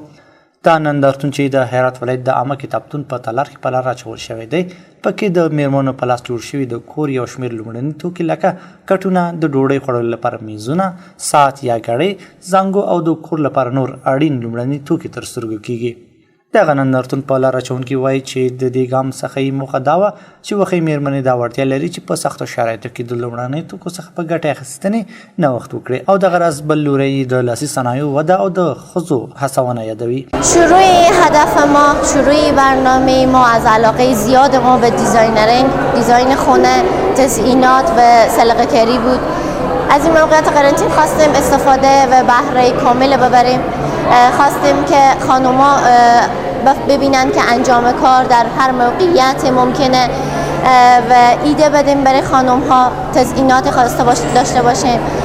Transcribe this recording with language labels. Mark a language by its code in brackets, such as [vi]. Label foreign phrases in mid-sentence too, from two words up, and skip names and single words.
[ps] دا نندارتون چې د هرات ولایت د عامه کتابتون په تالار کې په لار اچول شوی دی، پکې د میرمنو په لاس جوړ شوي د کور یو شمېر لومړني توکي لکه کټونه، د ډوډۍ خوړلو لپاره میزونه، ساعت یا ګړۍ، زنګو او د کور لپاره نور اړین لومړني توکي تر سترګو کیږي. دغه نندارتون په لار اچونکي وایي چې د دې ګام څخه یې موخه دا وه چې وښیي میرمنې دا وړتیا لري چې په سختو شرایطو کې د لومړنیو توکو څخه په ګټې اخیستنې نوښت وکړي او دغه راز بل لوری د لاسي صنایعو وده او د ښځو هڅونه یادوي. [fa] شروع هدف ما، شروع برنامه ما از علاقه زیاد ما به دیزاین خونه، تزئینات و سلیقه کاری بود. از این موقعیت قرنطین خواستیم استفاده و بهره کامل ببریم. خواستیم که خانوما ببینن که انجام کار در هر موقعیت ممکنه و ایده بدیم برای خانم ها تزئینات خواسته داشته باشیم.